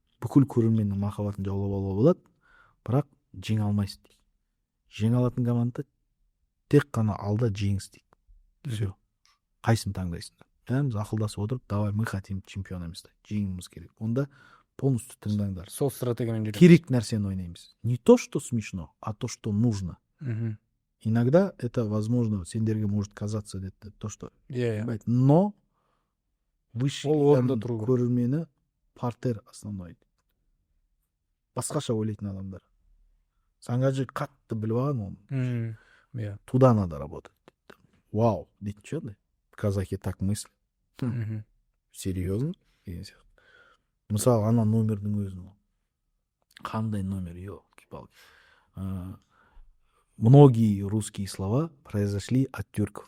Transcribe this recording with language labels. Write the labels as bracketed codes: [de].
[kk] Бүкіл көрерменнің махаббатын жаулап алуға болады, бірақ жеңе алмайсыз дейді. Жеңе алатын команда тек қана алда жеңіс дейді. Все. Қайсын таңдайсыңдар? Бәріміз ақылдасып отырып, [ru] давай, мы хотим [kk] чемпионамыз дейді. Жеңуіміз керек. Онда полностью тыңдаңдар. Сол стратегиямен жүреді. Керек нәрсені ойнаймыз. [ru] Не то, что смешно, а то, что нужно. Иногда это возможно, [kk] сендерге [ru] может казаться это то, что... Но высший көрермені партер основной. [kk] Басқаша ойлайтын адамдар. Сангаджи қатты біліп алған оны. [ru] Туда надо работать. Вау, дейді что? Казахи так мыслят. Серьезно? [kk] Мысалы, ана номердің өзін. Қандай номер? [ru] Ёлки-палки. Многие русские слова произошли от тюрков.